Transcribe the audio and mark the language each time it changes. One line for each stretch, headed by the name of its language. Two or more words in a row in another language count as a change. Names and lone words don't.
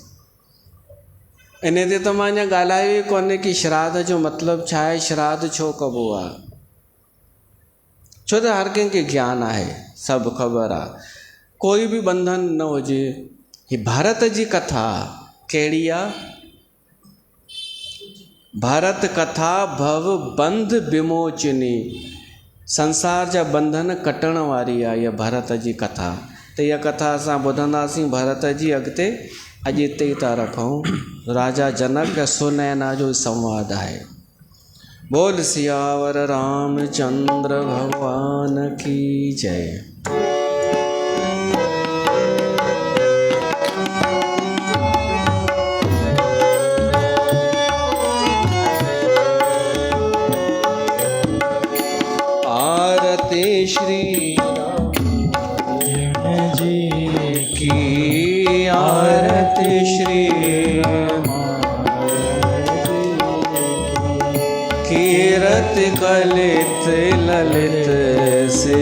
Sindhi: इन ते त मां अञा ॻाल्हायो ई कोन्हे कि श्राद्ध जो मतिलबु छा आहे, श्राद्ध छो कबो आहे। छो त हर कंहिंखे ज्ञान आहे, सभु ख़बर आहे, कोई बि बंधन न हुजे। ही भारत जी कथा कहिड़ी आहे? भारत कथा भव बंध विमोचनी, संसार जा बंधन कटण वारी आहे इहा भारत जी कथा। त इहा कथा असां ॿुधंदासीं भारत जी। अॻिते अॼु हिते ई था रखूं। राजा जनक ऐं सुनैना जो संवाद आहे।
Hindi: बोल सियावर रामचंद्र भगवान की जय। आरती श्री राम जी की, आरती श्री कीरत कलित ललित से।